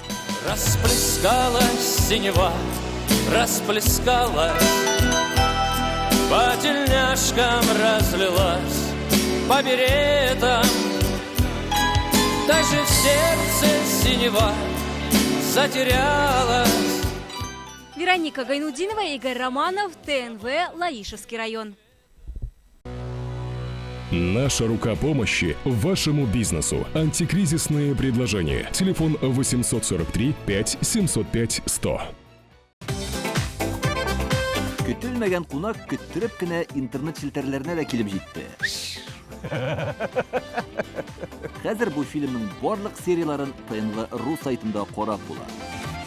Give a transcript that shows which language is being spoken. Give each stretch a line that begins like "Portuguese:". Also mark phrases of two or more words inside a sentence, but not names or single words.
Russian: Расплескалась синева, расплескалась, по тельняшкам разлилась, по беретам, даже в сердце синева затерялась. Вероника Гайнудинова, Игорь Романов, ТНВ, Лаишевский район. Наша рука помощи вашему бизнесу. Антикризисные предложения. Телефон 843 5 705 100.
Tatar: Көтелмәгән кунак көттүреп кенә интернет челтәрләренә дә килеп җитте. Хәзер бу фильмның барлык серияларын ТНВ.ру сайтында карап була.